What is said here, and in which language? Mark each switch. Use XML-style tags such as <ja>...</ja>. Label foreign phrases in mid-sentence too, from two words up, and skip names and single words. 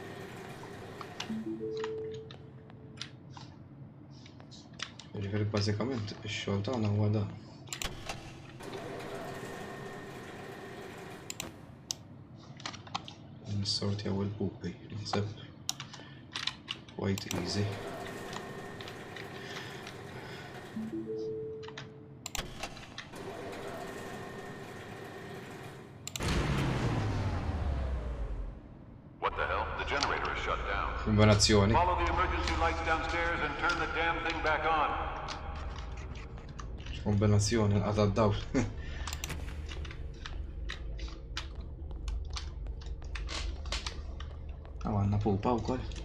<mt>Jiġifieri bażikament ix-xogħol tagħna huwa dan. Nissortjaw il-pupi, naħseb</mt> <en>quite easy. What the hell? The generator is shut down.</en> <mt>Kombinazzjoni.</mt> <en>Follow the emergency lights downstairs and turn the damn thing back on.</en> <mt>Kombinazzjoni nqata' d-dawl. Għanna pupa wkoll.</mt>